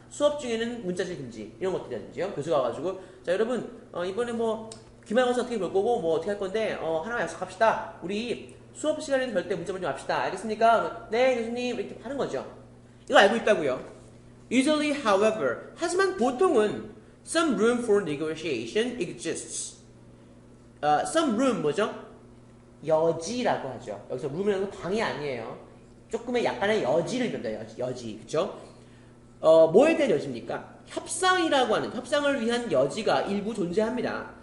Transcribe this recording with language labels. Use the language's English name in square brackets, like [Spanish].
[Korean] 수업 중에는 문자질 금지. 이런 것들이라든지요. 교수가 와가지고, 자, 여러분, 이번에 뭐, 기말고사 어떻게 볼 거고, 뭐, 어떻게 할 건데, 하나 약속합시다. 우리 수업 시간에는 절대 문자 보지 맙시다. 알겠습니까? 네, 교수님. 이렇게 하는 거죠. 이거 알고 있다고요. [English] Usually, however, [Korean] 하지만 보통은 [English] some room for negotiation exists. some room [Korean] 뭐죠? 여지라고 하죠. 여기서 room이라는 건 방이 아니에요. 조금의 약간의 여지를 입는다. 여지. 그쵸? 뭐에 대한 여지입니까? 협상을 위한 여지가 일부 존재합니다.